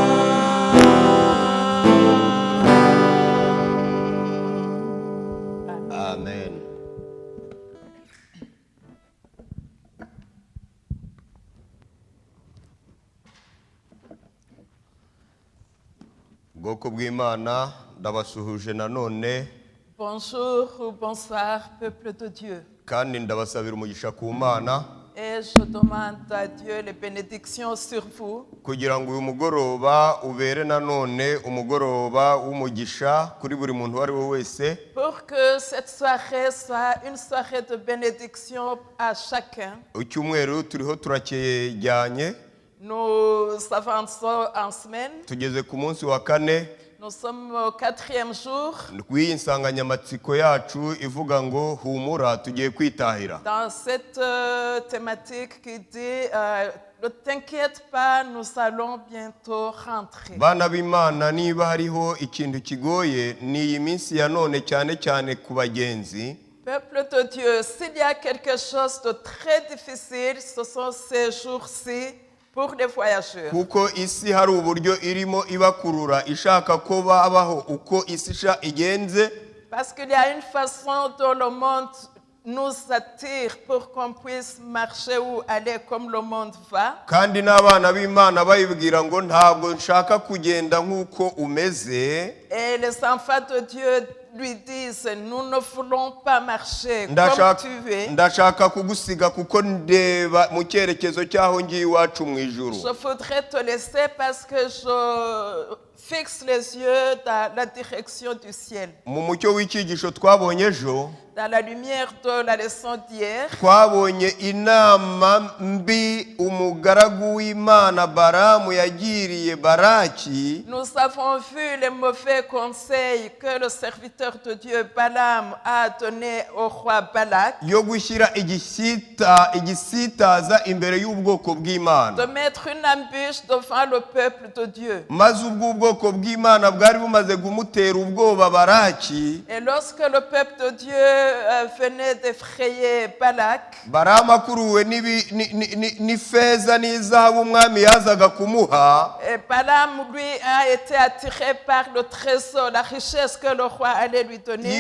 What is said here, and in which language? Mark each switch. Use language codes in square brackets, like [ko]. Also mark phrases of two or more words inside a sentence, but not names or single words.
[rw] Amen. Bwoko bw'Imana ndabasuhuje nanone [fr] Bonjour ou bonsoir, peuple de Dieu. [rw] kandi ndabasabira umugisha ku Mana [fr] Et je demande à Dieu les bénédictions sur vous [rw] kugira ngo uyu mugoroba ubere nanone umugoroba w'umugisha kuri buri muntu uwo ari we wese, [fr] pour que cette soirée soit une soirée de bénédiction à chacun. [rw] icyumweru turiho turakejyanye [fr] Nous avançons en semaine. [rw] tugeze ku munsi wa kane [fr] Nous sommes au 4e jour [rw] w'iyi nsanganyamatsiko yacu ivuga ngo humura tugiye kwitahira. [fr] dans cette thématique qui dit ne t'inquiète pas, nous allons bientôt rentrer. [rw] Bana b'Imana, niba hariho ikintu kigoye ni iyi minsi ya none cyane cyane ku bagenzi. [fr] Peuple de Dieu, s'il y a quelque chose de très difficile, ce sont ces jours-ci pour les voyageurs. [rw] Kuko isi hari uburyo irimo ibakurura ishaka ko babaho uko isi igenze, [fr] Parce qu'il y a une façon dont le monde nous attire pour qu'on puisse marcher ou aller comme le monde va. [rw] kandi n'abana b'Imana bayibwira ngo ntabwo nshaka kugenda nk'uko umeze. [fr] Et les enfants de Dieu lui disent, nous ne voulons pas marcher comme tu es. [rw] ndashaka kugusiga kuko ndeba mu cyerekezo cyaho ngiye iwacu mu ijuru. [fr] Je voudrais te laisser parce que je fixe les yeux dans la direction du ciel. [rw] Mu mucyo w'icyigisho twabonye ejo, [fr] Dans la lumière de la leçon d'hier, [rw] twabonye inama mbi umugaragu w'Imana Balamu yagiriye Balaki, [fr] nous avons vu les mauvais conseils que le serviteur de Dieu Balaam a donné au roi Balak, [rw] yo gushyira igisitaza imbere y'ubwoko bw'Imana, [fr] de mettre une embûche devant le peuple de Dieu. [rw] maze ubwoko bw'Imana bwari bumaze kumutera ubwoba Balaki. [fr] Et lorsque le peuple de Dieu venait d'effrayer Balak, [rw] Balamu akuruwe n'ifeza n'izahabu umwami yazaga kumuha, [fr] et Balaam lui a été attiré par le trésor, la richesse que le roi allait lui donner.